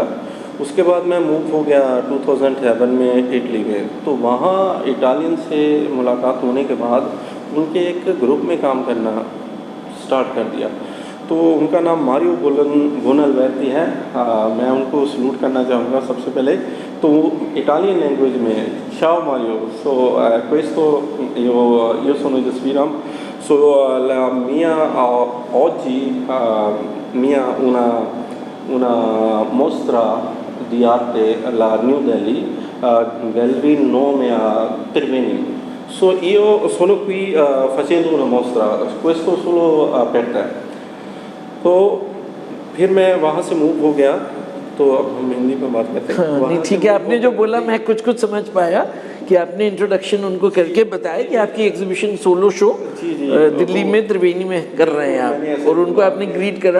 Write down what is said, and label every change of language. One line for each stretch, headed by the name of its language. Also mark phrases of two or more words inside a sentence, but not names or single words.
Hindi: उसके बाद मैं मूव हो गया 2007 में इटली में। तो वहाँ इटालियन से मुलाकात होने के बाद उनके एक ग्रुप में काम करना स्टार्ट कर दिया। तो उनका नाम मारियो बोनलवेती है। मैं उनको सलूट करना चाहूँगा सबसे पहले।
Italian: तो
English: Italian language
Italian: में ciao Mario, so questo io sono Sviram, so la mia oggi mia una mostra di arte alla New Delhi, gallery nome a Triveni. So io sono qui facendo una mostra, questo solo per te.
Hindi: तो फिर मैं वहाँ से मूव हो गया। तो अब हम हिंदी में बात करते हैं। हाँ, नहीं ठीक है, आपने जो बोला मैं कुछ समझ पाया कि आपने इंट्रोडक्शन उनको करके बताया कि आपकी एग्जीबिशन
English: solo show
Hindi: दिल्ली में त्रिवेणी में कर रहे हैं आप, और उनको आपने ग्रीट करा।